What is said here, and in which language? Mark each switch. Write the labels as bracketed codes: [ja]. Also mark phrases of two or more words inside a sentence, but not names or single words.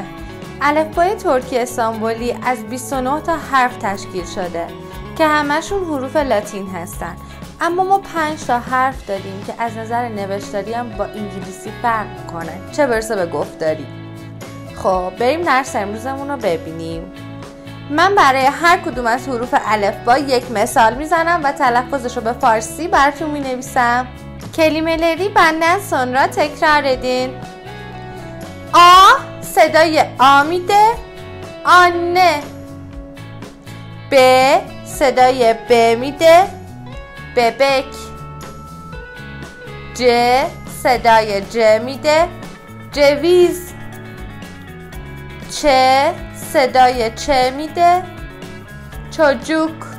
[fa] الفبای ترکی استانبولی از 29 تا حرف تشکیل شده که همشون حروف لاتین هستن، اما ما 5 تا حرف داریم که از نظر نوشتاری هم با انگلیسی فرق میکنه، چه برسه به گفتاری. خب بریم درس امروزمون رو ببینیم. من برای هر کدوم از حروف الفبا یک مثال میزنم و تلفظش رو به فارسی براتون مینویسم. [tr] کلمه‌leri benden sonra tekrar edin. [fa] A صدای آ میده، آنه. B صدای ب میده، ببک. ج صدای ج میده، جویز. چ صدای چ میده، چوجوک.